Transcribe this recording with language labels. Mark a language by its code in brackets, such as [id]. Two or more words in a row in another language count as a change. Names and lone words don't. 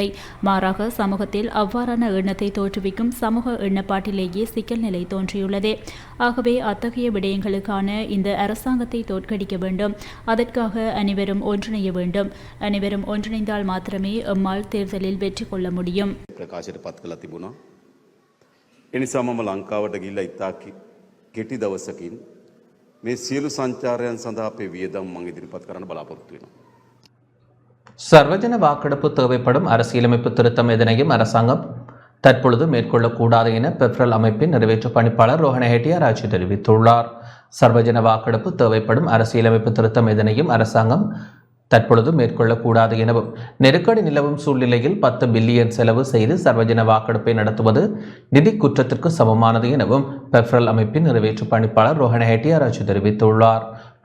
[ta] மாறாக சமூகத்தில் அவ்வாறான எண்ணத்தை தோற்றுவிக்கும் சமூக எண்ணப்பாட்டிலேயே சிக்கல் நிலை தோன்றியுள்ளது. ஆகவே அத்தகைய விடயங்களுக்கான இந்த அரசாங்கத்தை தோற்கடிக்க வேண்டும். அதற்காக அனைவரும் ஒன்றிணைய வேண்டும். அனைவரும் ஒன்றிணைந்தால் மாத்திரமே எம்மால் தேர்தலில் வெற்றி கொள்ள முடியும். [si] ප්‍රකාශයට පත් කළා තිබුණා. ඒ නිසා මම ලංකාවට ගිහිල්ලා ඉතා කෙටි දවසකින් මේ සියලු සංචාරයන් සඳහා අපේ වියදම් මම ඉදිරිපත් කරන්න බලාපොරොත්තු වෙනවා. [ta] சர்வஜன வாக்கெடுப்பு தேவைப்படும் அரசியலமைப்பு திருத்தம் எதனையும் அரசாங்கம் தற்பொழுது மேற்கொள்ளக்கூடாது என பெப்ரல் அமைப்பின் நிறைவேற்று பணிப்பாளர் ரோஹண ஹெட்டியாராஜி தெரிவித்துள்ளார். சர்வஜன வாக்கெடுப்பு தேவைப்படும் அரசியலமைப்பு திருத்தம் எதனையும் அரசாங்கம் தற்பொழுது மேற்கொள்ளக்கூடாது எனவும் நெருக்கடி நிலவும் சூழ்நிலையில் 10 பில்லியன் செலவு செய்து சர்வஜன வாக்கெடுப்பை நடத்துவது நிதி குற்றத்திற்கு சமமானது எனவும் பெப்ரல் அமைப்பின் நிறைவேற்று பணிப்பாளர் ரோஹண ஹெட்டியாராஜி தெரிவித்துள்ளார்.